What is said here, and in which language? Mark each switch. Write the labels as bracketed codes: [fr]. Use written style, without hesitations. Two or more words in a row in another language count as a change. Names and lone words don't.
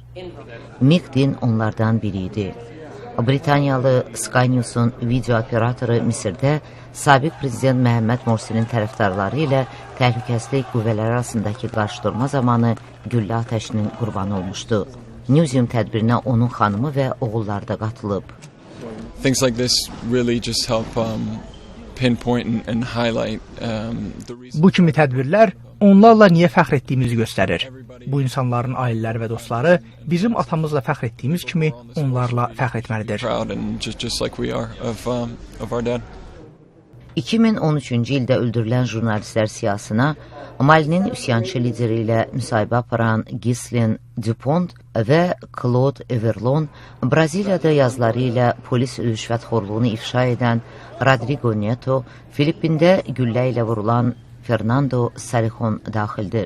[az] Miqdin onlardan biri idi. Britaniyalı Sky News'un video operatoru Misirdə sabiq prezident Məhəmməd Morsinin tərəfdarları ilə təhlükəsizlik qüvvələri arasındakı qarşıdurma zamanı güllə atəşinin qurbanı olmuşdu. Newsium tədbirinə onun xanımı və oğulları da qatılıb. [en] Things like this really just help pinpoint and highlight the reason. [az] Bu kimi tədbirlər onlarla niyə fəxr etdiyimizi göstərir. Bu insanların ailələri və dostları bizim atamızla fəxr etdiyimiz kimi onlarla fəxr etməlidir. 2013-cü ildə öldürülən jurnalistlər siyasına Malinin üsyançı lideri ilə müsahibə aparan Ghislaine Dupont və Claude Everlon, Braziliyada yazıları ilə polis rüşvətxorluğunu ifşa edən Rodrigo Neto, Filippində güllə ilə vurulan Fernando Sarihon daxildir.